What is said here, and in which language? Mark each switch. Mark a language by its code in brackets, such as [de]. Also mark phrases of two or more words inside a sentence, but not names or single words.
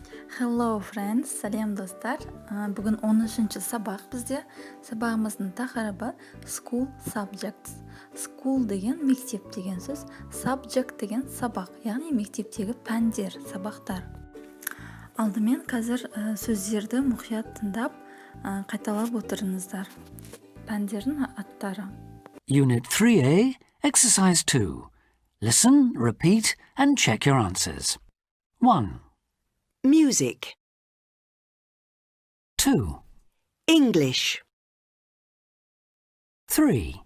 [en] Hello friends, [kk] сәлем достар. Бүгін 13-ші сабақ бізде. Сабағымыздың тақырыбы [en] school subjects. [kk] School деген мектеп деген сөз, subject деген сабақ, яғни мектептегі пәндер, сабақтар. Алдымен қазір сөздерді мұқият тыңдап, қайталап отырыңыздар. Пәндердің аттары. [en] Unit 3A, Exercise 2. Listen, repeat, and check your answers. 1, Music, 2, English, 3,